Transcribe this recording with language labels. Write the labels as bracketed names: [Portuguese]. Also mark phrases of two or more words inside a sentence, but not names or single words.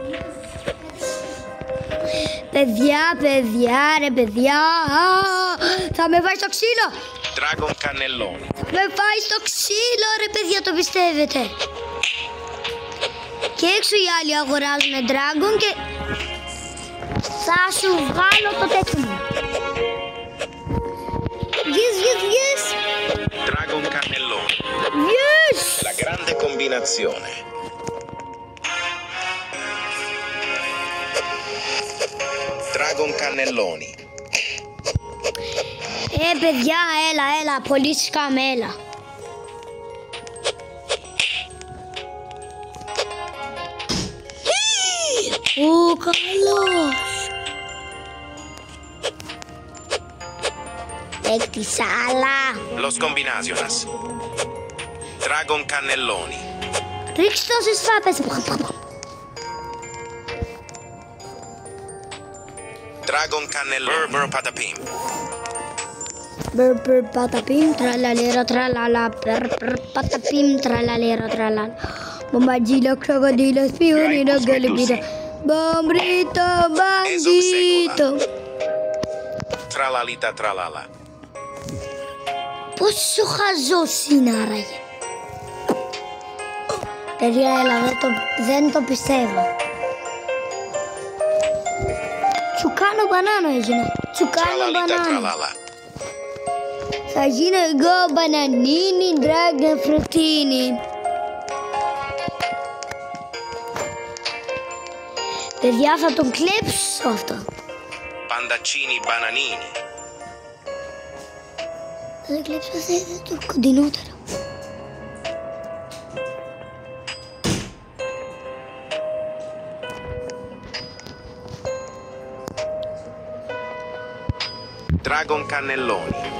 [Greek] Παιδιά, ρε παιδιά. Θα με φάει στο ξύλο. Dragon Cannelloni. Με φάει στο ξύλο ρε παιδιά, το πιστεύετε? Και έξω οι άλλοι αγοράζουν Dragon και θα σου βγάλω το τέτοιο μου. Yes. Dragon Cannelloni. Yes. La grande combinazione. Dragon Cannelloni. Παιδιά, έλα, πολύ σκάμ, έλα. Ω, καλός. Παίκτης άλλα. Los Combinaciones. Dragon Cannelloni. Ρίξτε το στις φάπες. Dragon Cannelloni. Burr Patapim. Burr patapim, tralalera, tralala. Burr patapim, tralalera, tralala. Bombardino, crocodilo, spionino, galibino. Bombrito, bandito. Tralalita tralala. Πόσο χαζός είναι άραγε. Παιδιά, έλα, δεν το πιστεύω. Τσουκάνο μπανάνο έγινε. Τσουκάνο Tralalita μπανάνο. tralala. Θα γίνω εγώ μπανανίνι, ντράγκεν φρουτίνι. Παιδιά, θα τον κλέψω αυτό. Pandaccini bananini. Θα τον κλέψω, θα το κοντινότερο. Dragon Cannelloni.